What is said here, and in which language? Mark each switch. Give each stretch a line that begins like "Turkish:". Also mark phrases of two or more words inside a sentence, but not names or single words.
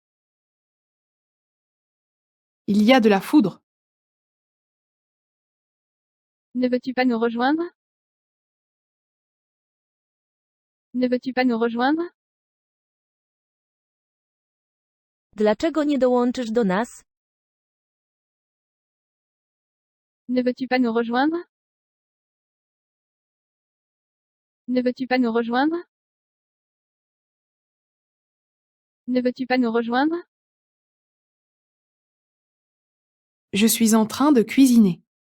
French: Il y a de la foudre. Ne veux-tu pas nous rejoindre? Ne veux-tu pas nous rejoindre?
Polish: Dlaczego nie dołączysz do nas?
French: Ne veux-tu pas nous rejoindre? Ne veux-tu pas nous rejoindre? Ne veux-tu pas nous rejoindre? Je suis en train de cuisiner.